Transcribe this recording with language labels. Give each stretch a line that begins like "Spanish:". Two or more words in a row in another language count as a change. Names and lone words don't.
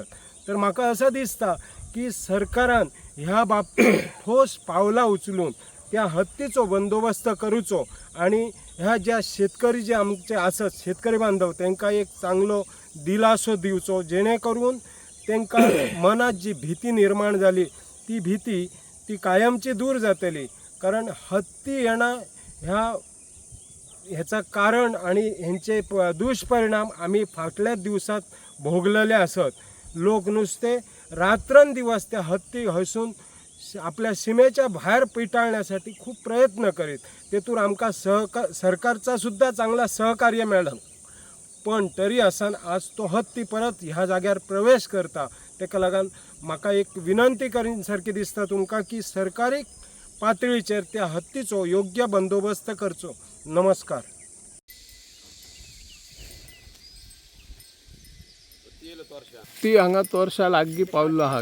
Konkani: तर म्हाका असं दिसता की सरकारान ह्या बाबतीत ठोस पावलां उचलून त्या हत्तीचो बंदोबस्त करूचो आणि ह्या ज्या शेतकरी जे आमचे आसत शेतकरी बांधव तांकां एक चांगलो दिलासो दिवचो, जेणे करून तांकां मनात जी भीती निर्माण जाली ती भीती ती कायमची दूर जातली. कारण हत्ती येणा ह्या ह्याचं कारण आणि ह्यांचे दुष्परिणाम आम्ही फाटल्या दिवसात भोगलेले असत.
Marathi: लोक नुसते रात्रंदिवस त्या हत्ती हसून आपल्या सीमेच्या बाहेर पिटाळण्यासाठी खूप प्रयत्न करीत.
Konkani: तेतून आमका सरकारचा सुद्धा चांगला सहकार्य मिळालं. पण तरी आसान आज तो हत्ती परत ह्या जाग्यार प्रवेश करता. तेका लागून म्हाका एक विनंती करीन सारखी दिसता तुमका की सरकारी पातळीचेर त्या हत्तीचो योग्य बंदोबस्त करचो. नमस्कार. ती हांगा तोरशा लागीं पावल्लो आहा.